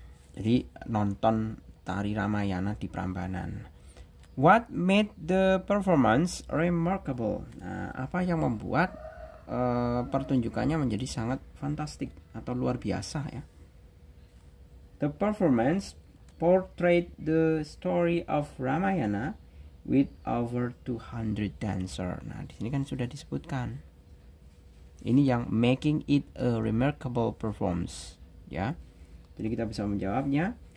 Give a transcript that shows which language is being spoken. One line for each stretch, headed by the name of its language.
Indonesian: Jadi nonton tari Ramayana di Prambanan.
English: What made the performance remarkable?
Indonesian: Nah, apa yang membuat pertunjukannya menjadi sangat fantastik atau luar biasa ya?
English: The performance portrayed the story of Ramayana with over 200 dancer.
Indonesian: Nah, di sini kan sudah disebutkan. Ini yang
English: making it a remarkable performance
Indonesian: ya. Jadi kita bisa menjawabnya.